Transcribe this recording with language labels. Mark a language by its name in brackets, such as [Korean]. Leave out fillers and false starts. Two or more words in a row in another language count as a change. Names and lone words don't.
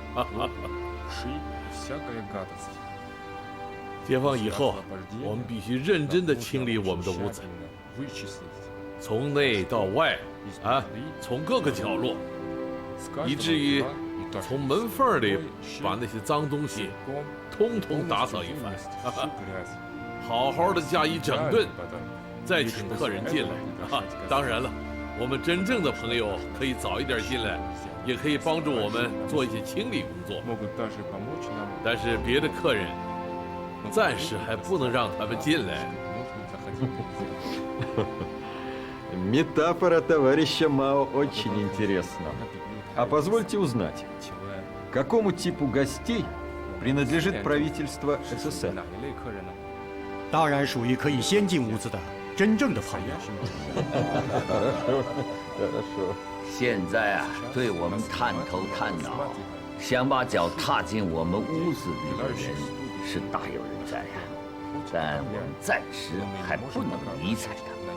[Chinese] 解放以后，我们必须认真地清理我们的屋子，从内到外，从各个角落，以至于从门缝里把那些脏东西通通打扫一番，好好的加以整顿，再请客人进来。当然了，我们真正的朋友可以早一点进来，也可以帮助我们做一些清理工作。但是别的客人暂时还不能让他们进来。 [Russian] Метафора товарища Мао очень интересна. А позвольте узнать, какому типу гостей принадлежит правительство СССР? [Chinese] 当然属于可以先进屋子的真正的朋友。现在啊，对我们探头探脑，想把脚踏进我们屋子里的人是大有人在呀，但我们暂时还不能理睬他们。